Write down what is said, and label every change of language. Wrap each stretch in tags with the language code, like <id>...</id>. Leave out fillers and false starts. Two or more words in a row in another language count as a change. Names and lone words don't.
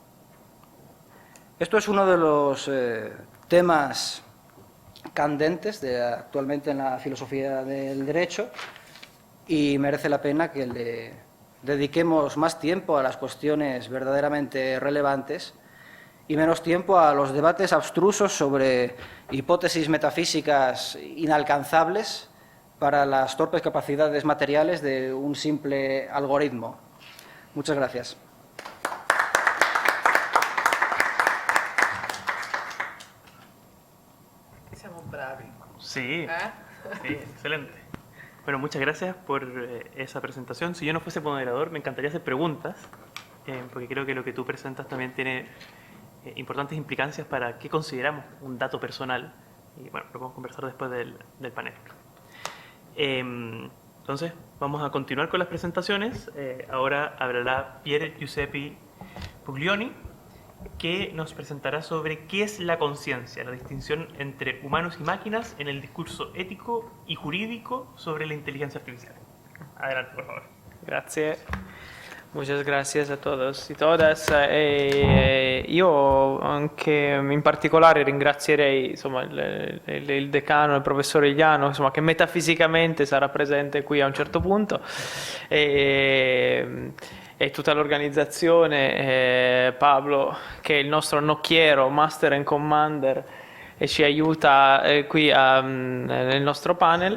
<es>Esto es uno de los temas candentes actualmente en la filosofía del derecho y merece la pena que le dediquemos más tiempo a las cuestiones verdaderamente relevantes y menos tiempo a los debates abstrusos sobre hipótesis metafísicas inalcanzables para las torpes capacidades materiales de un simple algoritmo. Muchas gracias.</es> <it>Siamo bravi.</it> <es>Sí, sí, excelente. Bueno, muchas gracias por esa presentación. Si yo no fuese moderador, me encantaría hacer preguntas, porque creo que lo que tú presentas también tiene importantes implicancias para qué consideramos un dato personal. Y bueno, lo podemos conversar después del panel. Entonces, vamos a continuar con las presentaciones. Ahora hablará Pier Giuseppe Puglioni, que nos presentará sobre qué es la conciencia, la distinción entre humanos y máquinas en el discurso ético y jurídico sobre la inteligencia artificial. Adelante, por favor. Grazie, muchas gracias a todos y todas.</es> <it>Io anche in particolare ringrazierei insomma, il decano, il professore Igliano, insomma, che metafisicamente sarà presente qui a un certo punto. E tutta l'organizzazione, Pablo, che è il nostro nocchiero, Master and Commander, e ci aiuta qui nel nostro panel.</it>